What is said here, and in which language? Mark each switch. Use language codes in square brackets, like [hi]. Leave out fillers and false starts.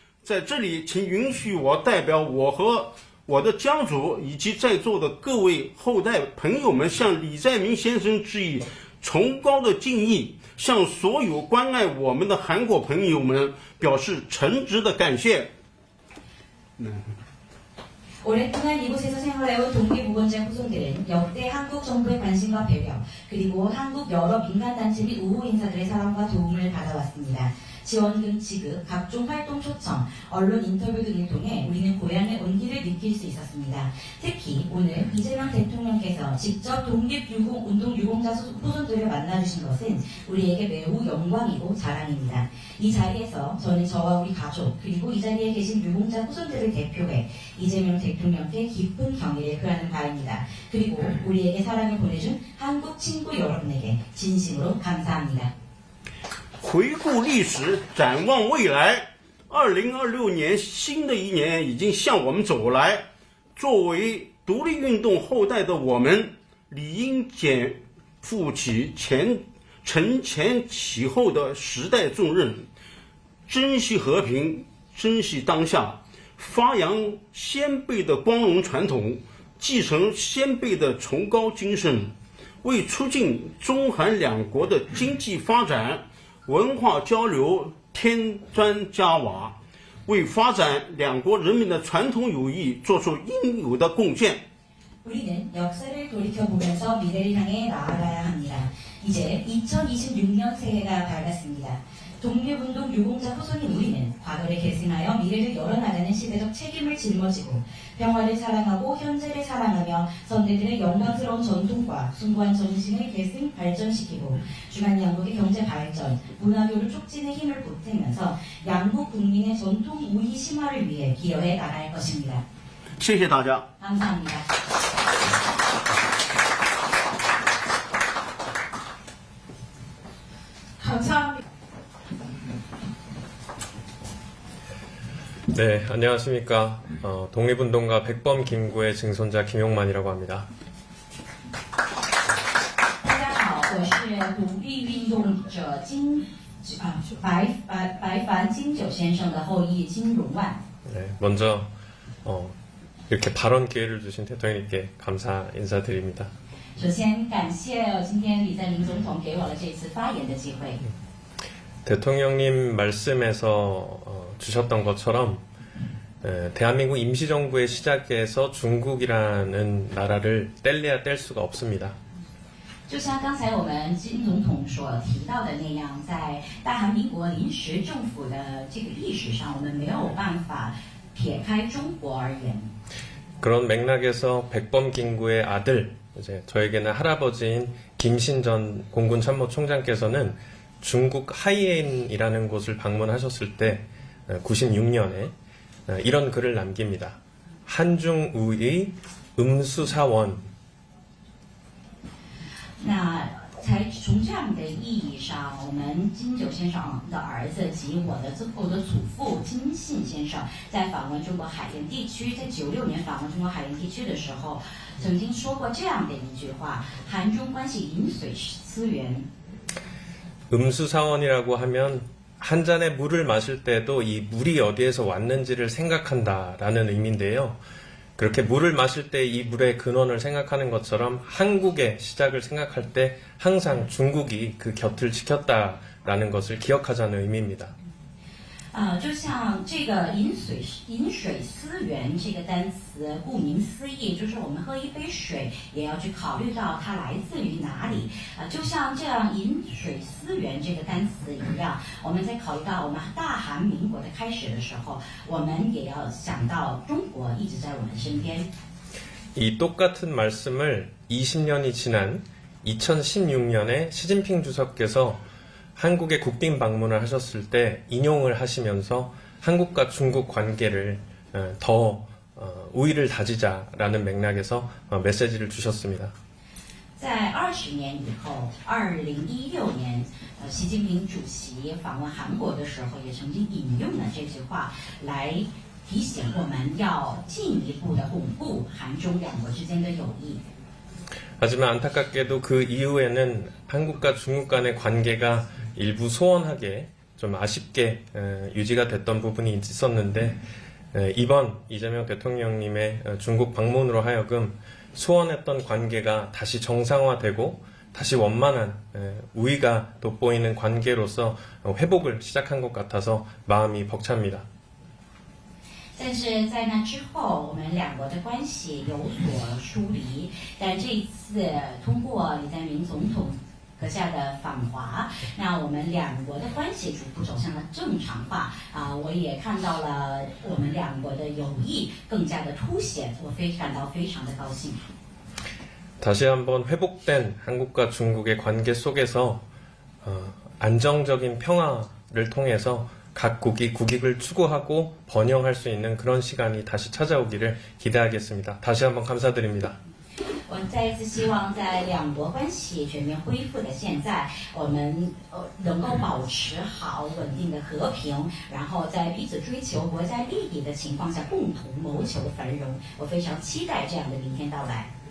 [zh] 在这里，请允许我代表我和我的家族以及在座的各位后代朋友们，向李在明先生致以崇高的敬意，向所有关爱我们的韩国朋友们表示诚挚的感谢。 [ko] 오랫동안 이곳에서 생활해온 독립우건자 후손들은 역대 한국 정부의 관심과 배려, 그리고 한국 여러 민간단체 및 우호 인사들의 사랑과 도움을 받아왔습니다. 지원금 지급, 각종 활동 초청, 언론 인터뷰 등을 통해 우리는 고향의 온기를 느낄 수 있었습니다. 특히 오늘 이재명 대통령께서 직접 독립운동 유공자 후손들을 만나주신 것은 우리에게 매우 영광이고 자랑입니다. 이 자리에서 저는 저와 우리 가족 그리고 이 자리에 계신 유공자 후손들을 대표해 이재명 대통령께 깊은 경의를 표하는 바입니다. 그리고 우리에게 사랑을 보내준 한국 친구 여러분에게 진심으로 감사합니다. [zh] 回顾历史，展望未来，2026年新的一年已经向我们走来。作为独立运动后代的我们，理应肩负起承前启后的时代重任，珍惜和平，珍惜当下，发扬先辈的光荣传统，继承先辈的崇高精神，为促进中韩两国的经济发展、 文化交流添砖加瓦，为发展两国人民的传统友谊做出应有的贡献。 [ko] 우리는 역사를 돌이켜보면서 미래를 향해 나아가야 합니다. 이제 2026년 새해가 밝았습니다. 독립운동 유공자 후손인 우리는 과거를 계승하여 미래를 열어나가는 시대적 책임을 짊어지고 평화를 사랑하고 현재를 사랑하며 선대들의 영광스러운 전통과 숭고한 정신을 계승 발전시키고 중한 양국의 경제 발전, 문화교류 촉진에 힘을 보태면서 양국 국민의 전통 우위 심화를 위해 기여해 나갈 것입니다. [zh] 谢谢大家。 [ko] 감사합니다. 감사합니다. 네, 안녕하십니까. 독립운동가 백범 김구의 증손자 김용만이라고 합니다. [zh] 大家好，我是独立运动者白凡金九先生的后裔金荣万。 [ko] 네, 먼저 이렇게 발언 기회를 주신 대통령님께 감사 인사드립니다. [zh] 首先感谢今天李在明总统给我了这次发言的机会。 [ko] 대통령님 말씀에서 주셨던 것처럼 대한민국 임시정부의 시작에서 중국이라는 나라를 뗄래야 뗄 수가 없습니다. [zh] 就像刚才我们金总统所提到的那样，在大韩民国临时政府的这个历史上，我们没有办法撇开中国而言。 [ko] 그런 맥락에서 백범 김구의 아들, 이제 저에게는 할아버지인 김신 전 공군 참모총장께서는 중국 하이엔이라는 곳을 방문하셨을 때 96년에 이런 글을 남깁니다. 한중우의 음수사원. [zh] 那从这样的意义上，我们金九先生的儿子及我的祖父金信先生在访问中国海盐地区，在96年访问中国海盐地区的时候，曾经说过这样的一句话：韩中关系饮水思源。 [ko] 음수사원이라고 하면 한 잔의 물을 마실 때도 이 물이 어디에서 왔는지를 생각한다라는 의미인데요. 그렇게 물을 마실 때 이 물의 근원을 생각하는 것처럼 한국의 시작을 생각할 때 항상 중국이 그 곁을 지켰다라는 것을 기억하자는 의미입니다. [zh] 就像这个饮水思源这个单词，顾名思义，就是我们喝一杯水也要去考虑到它来自于哪里。就像这样饮水思源这个单词一样，我们在考虑到我们大韩民国的开始的时候，我们也要想到中国一直在我们身边。 [ko] 이 똑같은 말씀을 20년이 지난 2016년에 시진핑 주석께서 한국에 국빈 방문을 하셨을 때 인용을 하시면서 한국과 중국 관계를 더 우위를 다지자라는 맥락에서 메시지를 주셨습니다. [zh] 在20年以后，2016年，习近平主席访问韩国的时候，也曾经引用了这句话来提醒我们要进一步的巩固韩中两国之间的友谊。 [ko] 하지만 안타깝게도 그 이후에는 한국과 중국 간의 관계가 일부 소원하게 좀 아쉽게 유지가 됐던 부분이 있었는데 이번 이재명 대통령님의 중국 방문으로 하여금 소원했던 관계가 다시 정상화되고 다시 원만한 우위가 돋보이는 관계로서 회복을 시작한 것 같아서 마음이 벅찹니다. [zh] 但是在那之后，我们两国的关系有所疏离。但这一次通过李在明总统阁下的访华，那我们两国的关系逐步走向了正常化。我也看到了我们两国的友谊更加的凸显，我感到非常的高兴。 [ko] 다시 한번 회복된 한국과 중국의 관계 속에서 안정적인 평화를 통해서 각 국익을 추구하고 번영할 수 있는 그런 시간이 다시 찾아오기를 기대하겠습니다. 다시 한번 감사드립니다. [zh] 我再一次希望在两国关系全面恢复的现在，我们能够保持好稳定的和平，然后在彼此追求国家利益的情况下，共同谋求繁荣。我非常期待这样的明天到来。